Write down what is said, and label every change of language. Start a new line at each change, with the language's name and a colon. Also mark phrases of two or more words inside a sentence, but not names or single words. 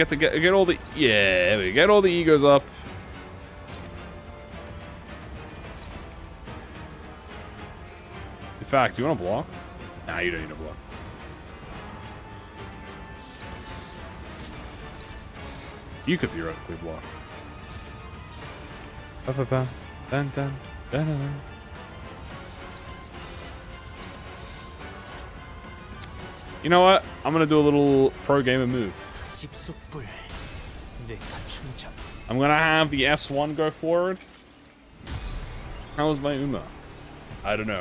English: You know, get all the... Yeah, we get all the egos up. fact, do you want to block? Nah, you don't need to block. You could theoretically block. Ba-ba-ba. Dun, dun, dun, dun. You know what? I'm gonna do a little pro gamer move. I'm gonna have the S1 go forward. How was my Uma? I don't know.